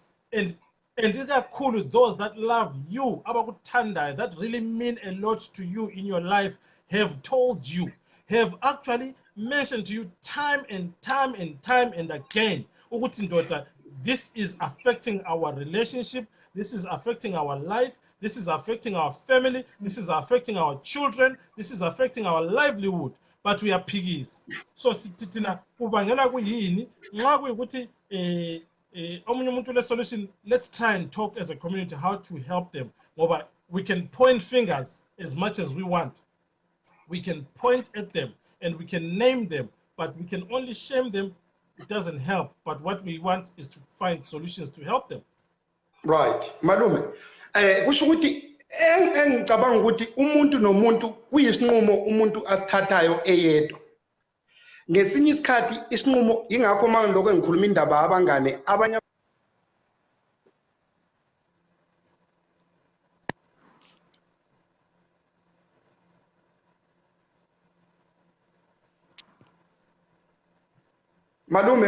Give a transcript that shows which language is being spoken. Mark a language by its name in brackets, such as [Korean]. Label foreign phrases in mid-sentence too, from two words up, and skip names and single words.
[English] And these are cool with those that love you, abakutanda, that really mean a lot to you in your life, have told you, have actually mentioned to you time and time again, this is affecting our relationship, this is affecting our life, this is affecting our family, this is affecting our children, this is affecting our livelihood, but we are piggies. [North Ndebele] So sitina kubangela kuyini nxa kuyikuthi omunye umuntu le solution, [English] let's try and talk as a community how to help them. But we can point fingers as much as we want. We can point at them and we can name them, but we can only shame them. It doesn't help. But what we want is to find solutions to help them. Right. [North Ndebele] Malume, kusho ukuthi engicabanga ukuthi umuntu nomuntu kuyisinqumo umuntu asithathayo eyedwa. Ngesinye isikhathi isinqumo ingakho manje lokho engikhuluma indaba abangane abanye Malume.